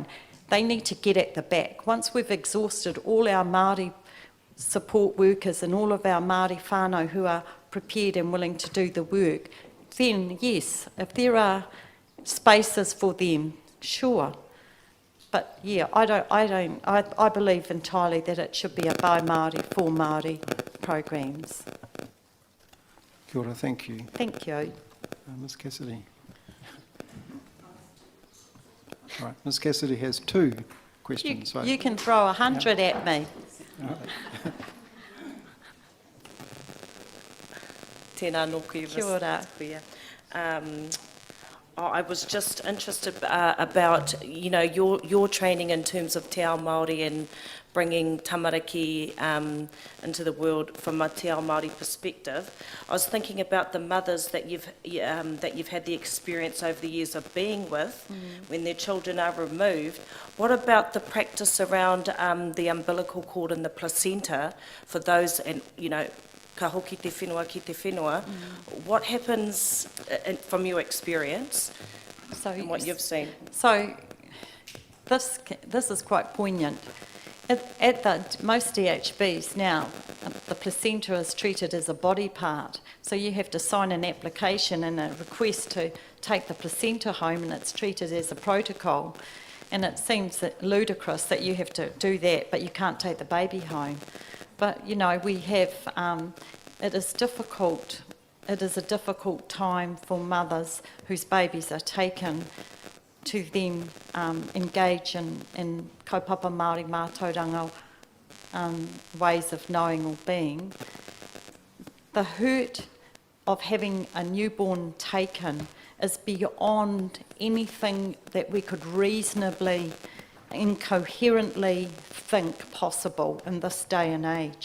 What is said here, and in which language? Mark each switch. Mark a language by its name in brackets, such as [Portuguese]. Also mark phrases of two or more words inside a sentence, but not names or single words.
[English] They need to get at the back. Once we've exhausted all our Māori support workers and all of our Māori whānau who are prepared and willing to do the work, then yes, if there are spaces for them, sure. But yeah, I believe entirely that it should be a by Māori for Māori programs. [Māori] Kia ora, [English] thank you. Thank you. Ms Cassidy. Right, Ms Cassidy has 2 questions. You can throw 100 at me. [Māori] Tēnā nōku, Kia ora. [English] I was just interested about, your training in terms of [Māori] te ao Māori [English] and bringing tamariki into the world from a [Māori] te ao Māori [English] perspective. I was thinking about the mothers that you've had the experience over the years of being with when their children are removed. What about the practice around the umbilical cord and the placenta for those, and [Māori] ka hoki te whenua ki te whenua, [English] what happens from your experience and what you've seen? So this is quite poignant. At most DHBs now, the placenta is treated as a body part. So you have to sign an application and a request to take the placenta home, and it's treated as a protocol. And it seems ludicrous that you have to do that, but you can't take the baby home. But, we have, it is difficult. It is a difficult time for mothers whose babies are taken to then engage in [Māori] kaupapa Māori mātauranga [English] ways of knowing or being. The hurt of having a newborn taken is beyond anything that we could reasonably, incoherently think possible in this day and age.